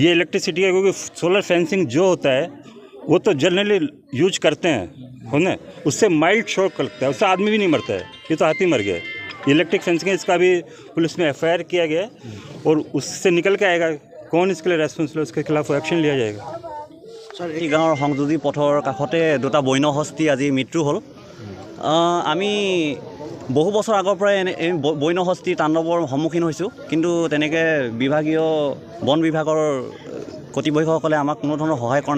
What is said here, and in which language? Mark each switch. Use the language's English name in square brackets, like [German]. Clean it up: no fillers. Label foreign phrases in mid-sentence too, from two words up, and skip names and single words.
[Hindi] ये इलेक्ट्रिसिटी है, क्योंकि [English] solar fencing [Hindi] जो होता है वो तो [English] generally use [Hindi] करते हैं, है ना। उससे [English] mild shock [Hindi] लगता है, उससे आदमी भी नहीं मरता है। ये तो हाथी मर गया है। [English] electric fencing [Hindi] इसका भी पुलिस में FIR किया गया है और उससे निकल के आएगा कौन इसके लिए रेस्पॉन्सिबल, उसके खिलाफ एक्शन लिया जाएगा। [Assamese] ছাৰ এই গাঁৱৰ সংযোগী পথৰ কাষতে দুটা বন্য হস্তি আজি মৃত্যু হ'ল। আমি বহু বছৰ আগৰ পৰাই এই বন্য হস্তি তাণ্ডৱৰ সন্মুখীন হৈছোঁ, কিন্তু তেনেকৈ বিভাগীয় বন বিভাগৰ কৰ্তৃপক্ষসকলে আমাক কোনো ধৰণৰ সহায় কৰা নাই।